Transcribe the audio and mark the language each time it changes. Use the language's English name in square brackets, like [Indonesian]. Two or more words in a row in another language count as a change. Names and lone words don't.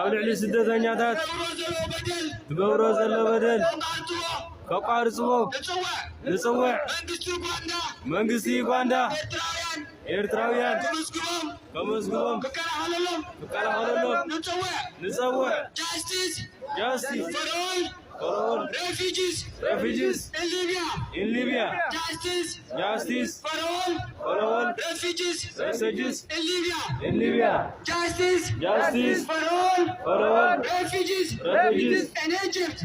[Tigrinya] ልዕሊ ስደተኛታት ትገብሮ ዘሎ በደል ከቋርፅዎ ንጽውዕ መንግስቲ ዩጋንዳ ኤርትራውያን ተመዝግቦም ትከላኸለሎም ንጽውዕ [English] justice for all refugees in Libya. Justice for all refugees in Libya. Justice for all refugees in Egypt.